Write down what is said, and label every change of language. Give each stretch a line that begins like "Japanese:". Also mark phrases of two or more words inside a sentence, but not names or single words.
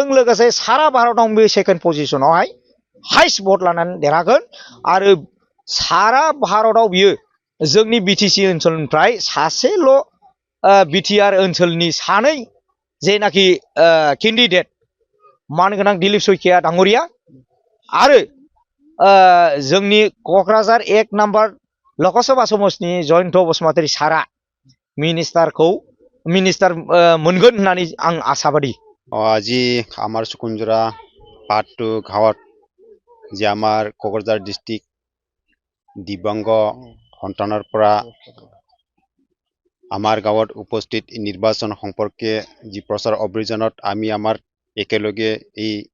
Bodo: लोगोसे सारा भारतआव बे
English: second position highest vote
Bodo: लानानै देरहागोन आरो सारा भारतआव बियो जोंनि बिटिसि ओनसोलनिफ्राय सासेल' बिटिआर ओनसोलनि सानै जेनाखि केन्डिडेट मानगोनां दिलीप सैखिया दाङरिया आरो जोंनि क'क्राझार 1 नाम्बार लकसभा समस्तिनि जयन्त बसुमतारी सारा मिनिस्टार मोनगोन होननानै आं आशाबादী
Assamese: আজি আমার সুকুঞ্জরা পার্ট 2 গাঁৱত যে আমাৰ কোকৰাঝাৰ ডিস্ট্ৰিক্ট দিব্যাংগ সন্তানৰ পৰা আমাৰ গাঁৱত উপস্থিত নিৰ্বাচন সম্পৰ্কে যি প্ৰচাৰ অভিযানত আমি আমাৰ একেলগে এই